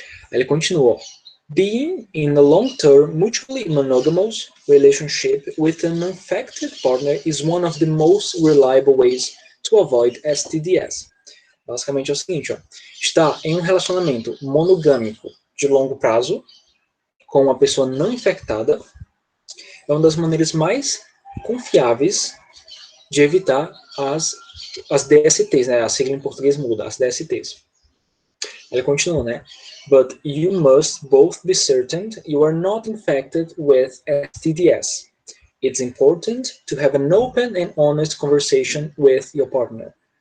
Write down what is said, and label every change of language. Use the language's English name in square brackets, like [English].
[Portuguese] Ele continua, ó, [English] being in a long-term, mutually monogamous relationship with an infected partner is one of the most reliable ways to avoid STDs. [Portuguese] Basicamente é o seguinte, ó, estar em um relacionamento monogâmico de longo prazo com uma pessoa não infectada é uma das maneiras mais confiáveis de evitar as DSTs, né? A sigla em português muda, as DSTs. Ele continua, né? [English] But you must both be certain you are not infected with STDs. It's important to have an open and honest conversation with your partner.